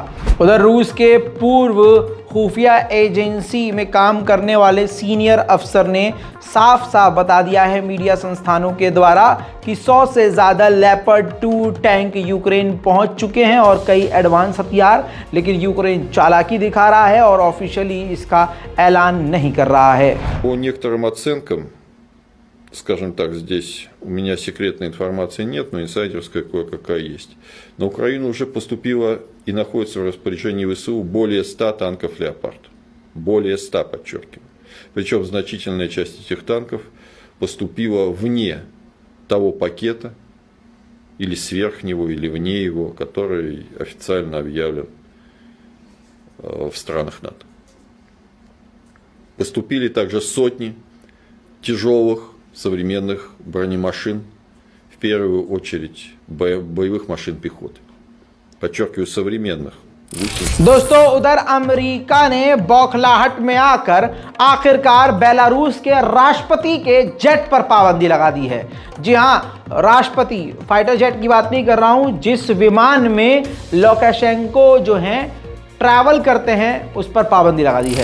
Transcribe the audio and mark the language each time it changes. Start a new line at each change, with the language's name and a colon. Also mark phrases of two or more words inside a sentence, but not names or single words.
Hindi: उधर रूस के पूर्व खुफिया एजेंसी में काम करने वाले सीनियर अफसर ने साफ साफ बता दिया है मीडिया संस्थानों के द्वारा कि 100 से ज़्यादा लेपर्ड 2 टैंक यूक्रेन पहुंच चुके हैं और कई एडवांस हथियार, लेकिन यूक्रेन चालाकी दिखा रहा है और ऑफिशियली इसका ऐलान नहीं कर रहा है।
Russian: По некоторым оценкам, скажем так, здесь у меня секретной информации нет, но инсайдерская кое-какая есть. На Украину уже поступило и находится в распоряжении ВСУ более 100 танков «Леопард». Более 100, подчеркиваю. Причем значительная часть этих танков поступила вне того пакета, или сверх него, или вне его, который официально объявлен в странах НАТО. Поступили также сотни тяжелых современных бронемашин, в первую очередь боевых машин пехоты. Подчеркиваю, современных.
Hindi: दोस्तों, उधर अमेरिका ने बौखलाहट में आकर आखिरकार बेलारूस के राष्ट्रपति के जेट पर पाबंदी लगा दी है। जी हां, राष्ट्रपति
English: fighter jet
Hindi: की बात नहीं कर रहा हूं, जिस विमान में लुकाशेंको जो हैं ट्रैवल करते हैं, उस पर पाबंदी लगा दी है।